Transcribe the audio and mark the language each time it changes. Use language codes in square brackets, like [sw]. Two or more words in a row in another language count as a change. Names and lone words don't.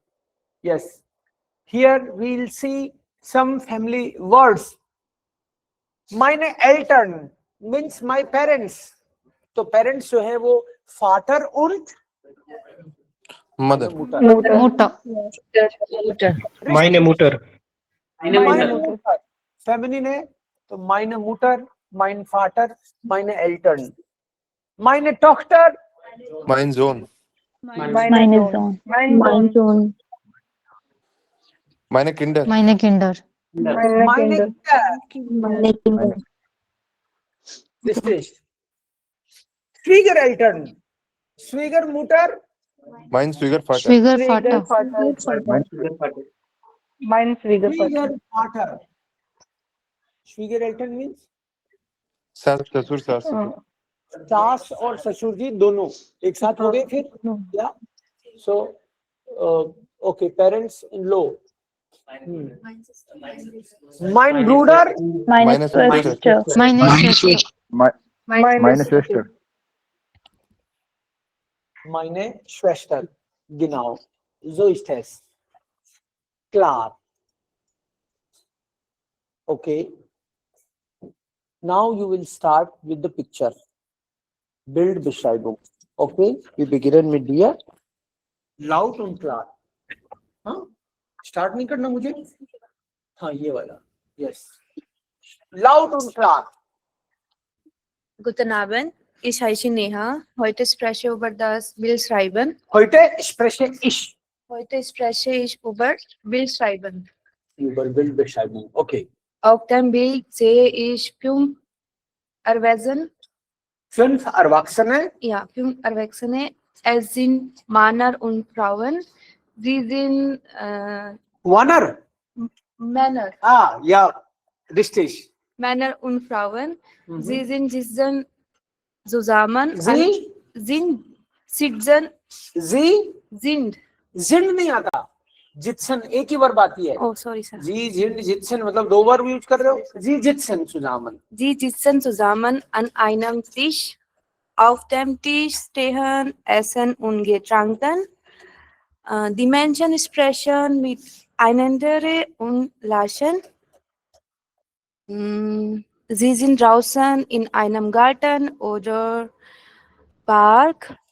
[en] Yes, here we will see some family words. [de] Meine Eltern [en] means my parents, [hi] तो पेरेंट्स जो है वो फादर और मदर, [de] Mutter, meine Mutter, [hi] फेमिनिन है तो [de] meine Mutter, mein Vater, meine Eltern, meine Tochter, mein Sohn, meine Kinder, meine Kinder, meine Schwiegereltern, Schwiegermutter, Mein Schwiegervater. Schwiegervater. Mein Schwiegervater. Schwiegervater. Schwiegereltern means [hi] सास ससुर सास सास और ससुर जी दोनों एक साथ हो गए फिर या [en] so okay parents in law [de] mein Bruder Meine Schwester. Meine Schwester. Meine Schwester. meine Schwester genau so ist es klar [en] okay now you will start with the picture [de] Bildbeschreibung okay wir beginnen mit dir laut und klar [hi] हाँ स्टार्ट नहीं करना मुझे हाँ ये वाला यस [de] laut und klar Guten Abend, ich heiße Neha. Heute spreche ich über das Bildschreiben. heute spreche ich Heute spreche ich über Bildschreiben. über Bildbeschreibung okay Auf dem Bild sehe ich fünf Erwachsene fünf Erwachsene. Es sind Männer und Frauen. Sie sind Warner Männer, ah ja richtig Männer und Frauen. Mhm. Sie sind sitzen zusammen. Sie Sitzen sie sind. [hi] जिंद नहीं आता जित्सन एक ही वर्ब आती है [en] Oh, sorry, sir. [hi] जी [de] sind sitzen [hi] मतलब दो वर्ब यूज कर रहे हो जी [de] sitzen zusammen Sie sitzen zusammen an einem Tisch. Auf dem Tisch stehen Essen und Getränke. Die Menschen sprechen miteinander und lachen. Sie sind draußen in einem Garten oder Park.